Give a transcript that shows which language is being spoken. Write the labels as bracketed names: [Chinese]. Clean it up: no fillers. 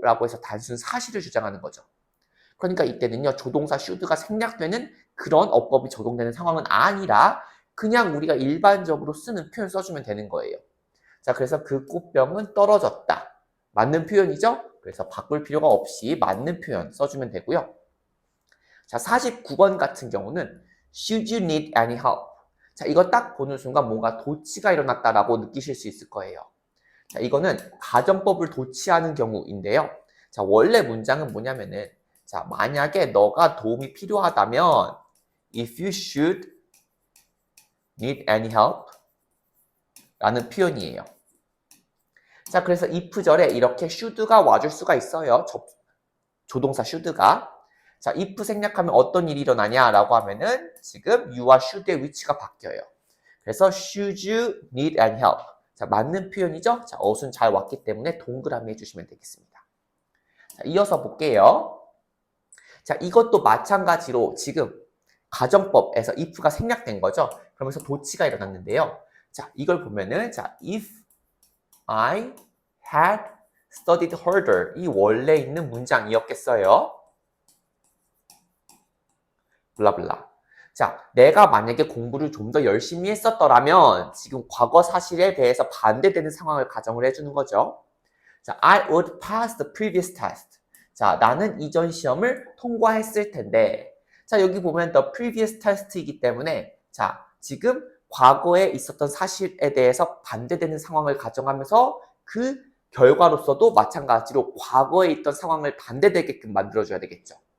[Korean] 라고 해서 단순 사실을 주장하는 거죠. 그러니까 이때는요, 조동사 should가 생략되는 그런 어법이 적용되는 상황은 아니라 그냥 우리가 일반적으로 쓰는 표현 써주면 되는 거예요. 자, 그래서 그 꽃병은 떨어졌다. 맞는 표현이죠? 그래서 바꿀 필요가 없이 맞는 표현 써주면 되고요. 자, 49번 같은 경우는 [English] Should you need any help? [Korean] 자, 이거 딱 보는 순간 뭔가 도치가 일어났다라고 느끼실 수 있을 거예요. 자, 이거는 가정법을 도치하는 경우인데요. 자, 원래 문장은 뭐냐면은 자, 만약에 너가 도움이 필요하다면 [English] if you should need any help [Korean] 라는 표현이에요. 자, 그래서 if절에 이렇게 should가 와줄 수가 있어요. 조동사 should가. 자, if 생략하면 어떤 일이 일어나냐라고 하면은 지금 you와 should의 위치가 바뀌어요. [English] 그래서 should you need any help? [Korean] 자, 맞는 표현이죠? 자, 어순 잘 왔기 때문에 동그라미 해주시면 되겠습니다. 자, 이어서 볼게요. 자, 이것도 마찬가지로 지금 가정법에서 if가 생략된 거죠? 그러면서 도치가 일어났는데요. 자, 이걸 보면은 자, [English] if I had studied harder [Korean] 이 원래 있는 문장이었겠어요? 블라블라. 자, 내가 만약에 공부를 좀 더 열심히 했었더라면 지금 과거 사실에 대해서 반대되는 상황을 가정을 해주는 거죠. [English] 자, I would pass the previous test. [Korean] 자, 나는 이전 시험을 통과했을 텐데 자, 여기 보면 [English] the previous test [Korean] 이기 때문에 자, 지금 과거에 있었던 사실에 대해서 반대되는 상황을 가정하면서 그 결과로서도 마찬가지로 과거에 있던 상황을 반대되게끔 만들어줘야 되겠죠.